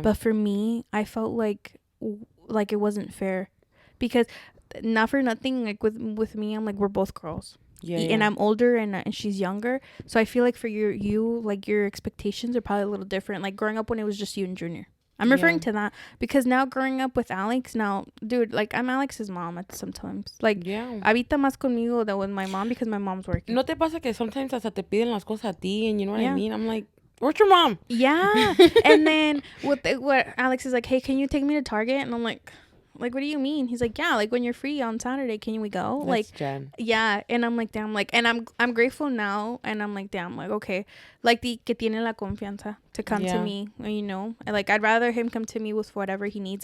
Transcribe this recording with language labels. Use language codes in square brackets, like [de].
[en] But for me, I felt like it wasn't fair because not for nothing, like with me, I'm like, we're both girls. Yeah, and I'm older and she's younger. So I feel like for you, like your expectations are probably a little different. Like growing up when it was just you and Junior. I'm referring to that because now growing up with Alex, now, dude, like I'm Alex's mom at sometimes. Like, [es] habita más conmigo [en] than with my mom because my mom's working. [es] ¿No te pasa que [en] sometimes [es] hasta te piden las cosas a ti [en] and you know what I mean? I'm like, where's your mom? Yeah. And then what Alex is like, hey, can you take me to Target? And I'm like, what do you mean? He's like, yeah, like when you're free on Saturday, can we go? That's like, Jen. Yeah. And I'm like, damn, like, and I'm grateful now. And I'm like, damn, like, okay, like [es] que tiene la confianza [en] to come to me, you know, like I'd rather him come to me with whatever he needs.